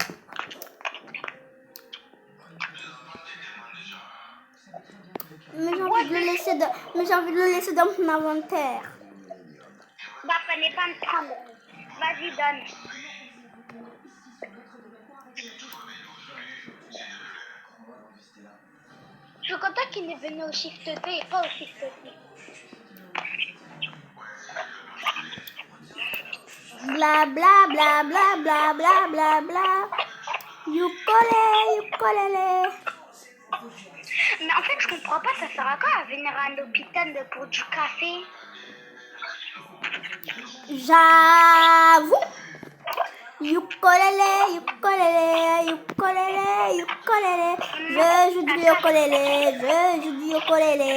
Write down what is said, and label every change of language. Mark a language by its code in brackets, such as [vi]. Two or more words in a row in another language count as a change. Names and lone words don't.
[fr] Mais j'ai envie de le laisser dans mon inventaire. Bah, fallait pas me prendre. Vas-y, donne. Je suis content qu'il est venu au shift T et pas au shift T. Bla bla bla bla bla bla bla bla. Ukulélé. Mais en fait, je comprends pas, ça sert à quoi à venir à l'hôpital pour du café? J'avoue. Ukulélé. Je joue du ukulélé.